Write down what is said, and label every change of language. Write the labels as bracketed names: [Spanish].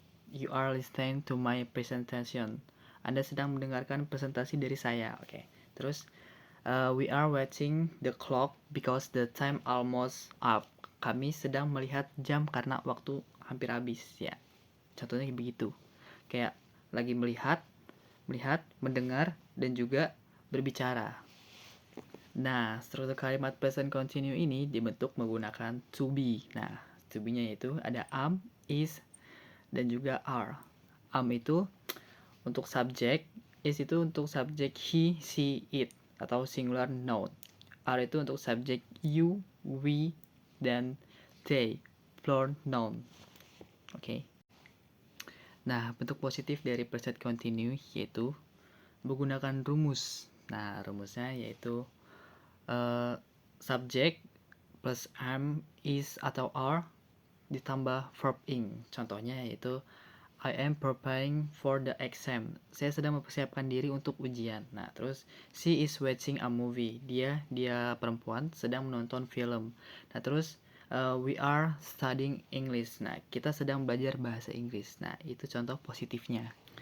[English] You are listening to my presentation. [Indonesian] Anda sedang mendengarkan presentasi dari saya, oke. Terus [English] we are watching the clock because the time almost up. [Indonesian] Kami sedang melihat jam karena waktu hampir habis, ya. Contohnya begitu. Kayak lagi melihat, mendengar, dan juga berbicara. Nah, struktur kalimat present continue ini dibentuk menggunakan to be. Nah, to be-nya itu ada am, is, dan juga are. Am itu untuk subjek, is itu untuk subjek he, she, it, atau singular noun. Are itu untuk subjek you, we, dan they, plural noun. Oke. Nah, bentuk positif dari present continue yaitu menggunakan rumus. Nah, rumusnya yaitu subjek plus am, is, atau are ditambah verb ing. Contohnya yaitu [English] I am preparing for the exam. [Indonesian] Saya sedang mempersiapkan diri untuk ujian. Nah, terus [English] she is watching a movie. [Indonesian] Dia perempuan sedang menonton film. Nah, terus [English] we are studying English. [Indonesian] Nah, kita sedang belajar bahasa Inggris. Nah, itu contoh positifnya.